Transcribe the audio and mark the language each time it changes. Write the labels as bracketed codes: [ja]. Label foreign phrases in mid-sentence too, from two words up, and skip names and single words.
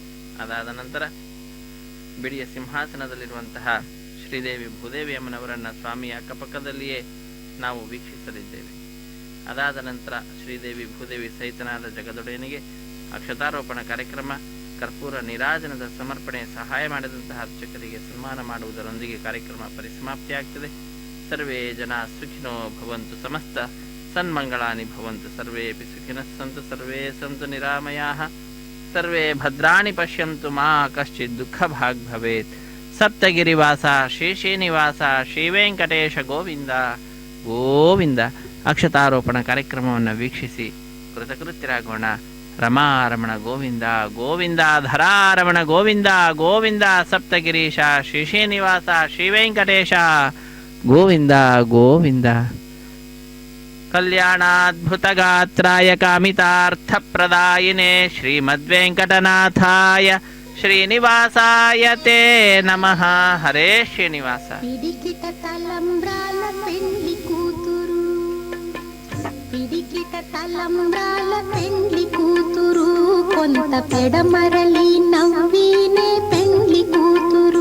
[kn] ಅದಾದ ನಂತರ ಬಿಡಿಯ ಸಿಂಹಾಸನದಲ್ಲಿರುವಂತಹ ಶ್ರೀದೇವಿ ಭೂದೇವಿ ಅಮ್ಮನವರನ್ನು ಸ್ವಾಮಿಯ ಅಕ್ಕಪಕ್ಕದಲ್ಲಿಯೇ ನಾವು ವೀಕ್ಷಿಸಲಿದ್ದೇವೆ. ಅದಾದ ನಂತರ ಶ್ರೀದೇವಿ ಭೂದೇವಿ ಸಹಿತನಾದ ಜಗದೊಡೆಯನಿಗೆ ಅಕ್ಷತಾರೋಪಣ ಕಾರ್ಯಕ್ರಮ, ಕರ್ಪೂರ ನೀರಾಜನದ ಸಮರ್ಪಣೆ, ಸಹಾಯ ಮಾಡಿದಂತಹ ಅರ್ಚಕರಿಗೆ ಸನ್ಮಾನ ಮಾಡುವುದರೊಂದಿಗೆ ಕಾರ್ಯಕ್ರಮ ಪರಿಸಮಾಪ್ತಿಯಾಗ್ತದೆ. [sa] ಸರ್ವೇ ಜನ ಸುಖಿನೋ ಭವಂತು, ಸಮಸ್ತ ಸನ್ಮಂಗಳಾನಿ ಭವಂತು, ಸರ್ವೇಪಿ ಸುಖಿನಃ ಸಂತು, ಸರ್ವೇ ಸಂತು ನಿರಾಮಯಾಃ, ಸರ್ವೇ ಭದ್ರಾಣಿ ಪಶ್ಯಂತು, ಮಾ ಕಶ್ಚಿತ್ ದುಃಖ ಭಾಗ್ ಭವೇತ್. [kn] ಸಪ್ತಗಿರಿವಾಸ ಶ್ರೀ ಶ್ರೀನಿವಾಸ ಶ್ರೀ ವೆಂಕಟೇಶ ಗೋವಿಂದ ಗೋವಿಂದ. ಅಕ್ಷತಾರೋಪಣ ಕಾರ್ಯಕ್ರಮವನ್ನು ವೀಕ್ಷಿಸಿ ಕೃತಕೃತ್ಯರಾಗೋಣ. ರಮಾರಮಣ ಗೋವಿಂದ ಗೋವಿಂದ, ಧರಾರಮಣ ಗೋವಿಂದ ಗೋವಿಂದ, ಸಪ್ತಗಿರೀಶ ಶ್ರೀ ಶ್ರೀನಿವಾಸ ಶ್ರೀ ವೆಂಕಟೇಶ ಗೋವಿಂದ ಗೋವಿಂದ. [sa] ಕಲ್ಯಾಣಾದ್ಭುತಗಾತ್ರಾಯ ಕಾಮಿತಾರ್ಥಪ್ರದಾಯಿನೇ ಶ್ರೀಮದ್ವೆಂಕಟನಾಥಾಯ ಶ್ರೀನಿವಾಸಾಯ ತೇ ನಮಃ. [kn] ಹರೇ ಶ್ರೀನಿವಾಸ. [te] పిడికిట తలంబ్రాల పెండ్లి కూతురు, పిడికిట తలంబ్రాల పెండ్లి కూతురు, కొంత పెడమరలి నవ్వినే పెండ్లి కూతురు.